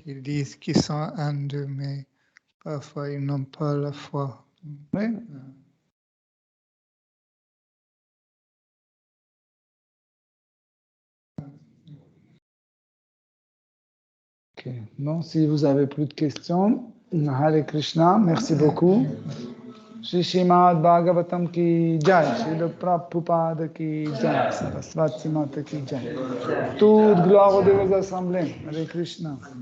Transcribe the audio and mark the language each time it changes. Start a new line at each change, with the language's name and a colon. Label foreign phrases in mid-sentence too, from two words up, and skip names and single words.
French: Ils disent qu'ils sont hindous, mais parfois ils n'ont pas la foi. Oui. Ok. Bon, si vous avez plus de questions,
Sanskrit: हरे कृष्ण,
French: merci beaucoup.
Hindi: श्री श्रीमद् भागवतम् की जय, श्री प्रभुपाद की जय, सरस्वती माता की जय.
French: Toute gloire aux deux assemblées.
Sanskrit: हरे कृष्ण.